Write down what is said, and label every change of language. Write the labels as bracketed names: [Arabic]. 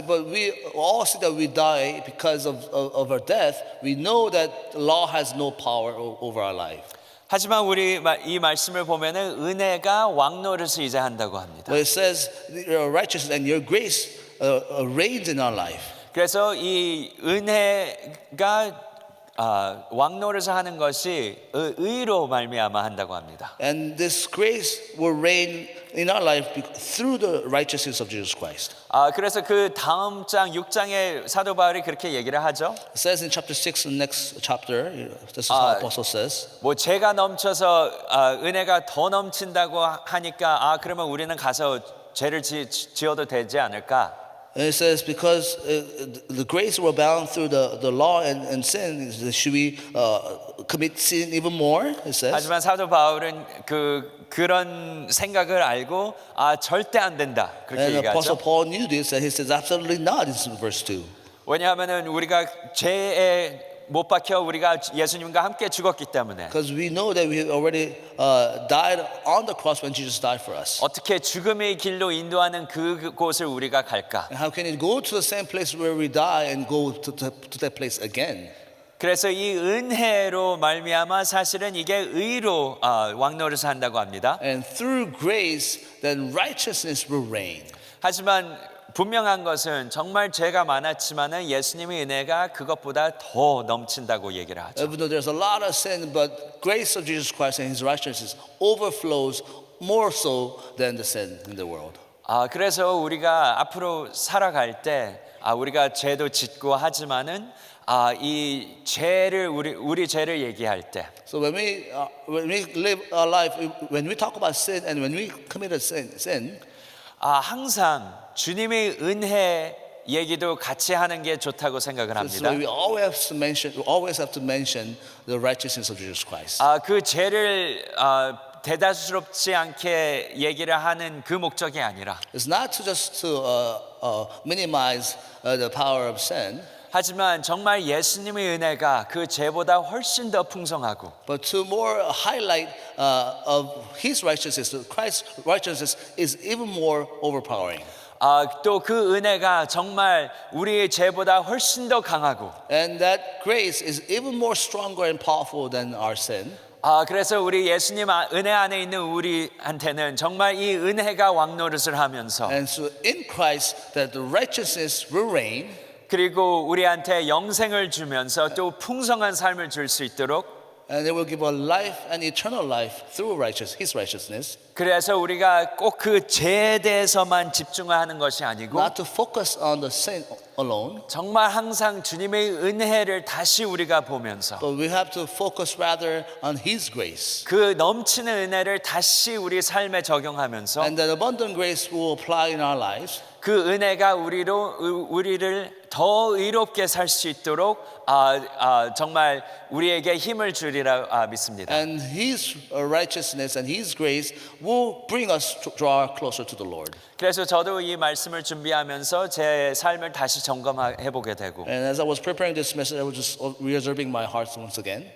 [English] But we all see that we die because of our death. We know that law has no power over our life. [Korean] 하지만 우리 이 말씀을 보면은 은혜가 왕노릇을 이제 한다고 합니다. [English] But it says your righteousness and your grace reigns in our life. [Korean] 그래서 이 은혜가 왕노릇을 하는 것이 의로 말미암아 한다고 합니다. [English] And this grace will reign in our life through the righteousness of Jesus Christ. [Korean] 그래서 그 다음 장 6장에 사도 바울이 그렇게 얘기를 하죠. [English] It says in chapter 6, the next chapter, this is how Apostle says. [Korean] 뭐 죄가 넘쳐서 은혜가 더 넘친다고 하니까 그러면 우리는 가서 죄를 지어도 되지 않을까? [English] And it says, because the grace will abound through the law and sin, should we commit sin even more? It says. [Korean] 하지만 사도 바울은 그런 생각을 알고 절대 안 된다 그렇게 [English] And Apostle [Korean] 얘기하죠. [English] Paul knew this, and he says, absolutely not, in verse 2. [Korean] 왜냐하면은 우리가 죄에 못 박혀 우리가 예수님과 함께 죽었기 때문에 [English] Because we know that we already died on the cross when Jesus died for us. [Korean] 어떻게 죽음의 길로 인도하는 그곳을 우리가 갈까? [English] And how can it go to the same place where we die and go to that place again? [Korean] 그래서 이 은혜로 말미암아 사실은 이게 의로 왕노릇을 한다고 합니다. [English] And through grace, then righteousness will reign. [Korean] 하지만 분명한 것은 정말 죄가 많았지만은 예수님의 은혜가 그것보다 더 넘친다고 얘기를 하죠. [English] Even though there's a lot of sin, but grace of Jesus Christ and His righteousness overflows more so than the sin in the world. [Korean] 그래서 우리가 앞으로 살아갈 때 우리가 죄도 짓고 하지만은 이 죄를 우리 죄를 얘기할 때 [English] So when we live our life, when we talk about sin and when we commit a sin, [Korean] 항상 주님의 은혜 얘기도 같이 하는 게 좋다고 생각을 [English] that's [Korean] 합니다. [English] why we always have to mention the righteousness of Jesus Christ. [Korean] 그 죄를 대다수롭지 않게 얘기를 하는 그 목적이 아니라 [English] It's not just to minimize the power of sin, [Korean] 하지만 정말 예수님의 은혜가 그 죄보다 훨씬 더 풍성하고 [English] but to more highlight of His righteousness. Christ's righteousness is even more overpowering. [Korean] 또 그 은혜가 정말 우리의 죄보다 훨씬 더 강하고 [English] And that grace is even more stronger and powerful than our sin. [Korean] 그래서 우리 예수님 은혜 안에 있는 우리한테는 정말 이 은혜가 왕노릇을 하면서 [English] And so in Christ that the righteousness will reign. [Korean] 그리고 우리한테 영생을 주면서 또 풍성한 삶을 줄 수 있도록 [English] And it will give us life and eternal life through His righteousness. [Korean] 그래서 우리가 꼭 그 죄에 대해서만 집중하는 것이 아니고 [English] Not to focus on the sin alone, [Korean] 정말 항상 주님의 은혜를 다시 우리가 보면서 [English] but we have to focus rather on His grace. [Korean] 그 넘치는 은혜를 다시 우리 삶에 적용하면서 [English] And that abundant grace will apply in our lives. [Korean] 그 은혜가 우리를 더 의롭게 살 수 있도록 정말 우리에게 힘을 주리라 믿습니다. [English] And His righteousness and His grace will bring us to draw closer to the Lord. [Korean] 그래서 저도 이 말씀을 준비하면서 제 삶을 다시 점검해 보게 되고 [English] And as I was preparing this message, I was just reserving my heart once again.